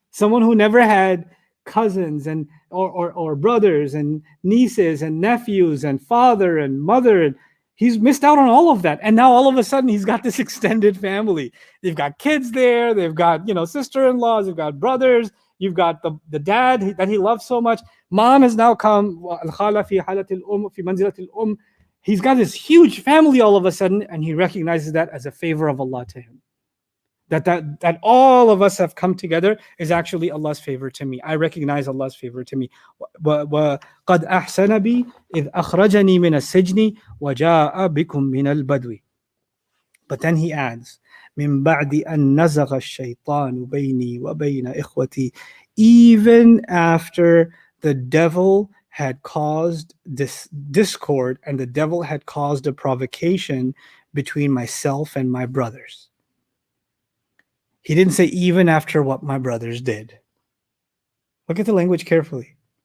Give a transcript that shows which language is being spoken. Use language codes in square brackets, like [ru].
[en] Someone who never had cousins and or brothers and nieces and nephews and father and mother, and he's missed out on all of that. And now all of a sudden he's got this extended family. They've got kids there, they've got sister-in-laws, they've got brothers, You've got the dad that he loves so much. Mom has now come. [ar] الخالة في حالة الأم في منزلة الأم. [en] He's got this huge family all of a sudden, and he recognizes that as a favor of Allah to him. That all of us have come together is actually Allah's favor to me. I recognize Allah's favor to me. [ar] وَقَدْ أَحْسَنَ بِي إِذْ أَخْرَجَنِي مِنَ السِّجْنِ وَجَاءَ بِكُم مِّنَ الْبَدْوِ. [en] But then he adds, [ar] مِن بَعْدِ أَن نَزَغَ الشَّيْطَانُ بَيْنِي وَبَيْنَ إِخْوَتِي. [en] Even after the devil had caused this discord and the devil had caused a provocation between myself and my brothers. He didn't say even after what my brothers did. Look at the language carefully.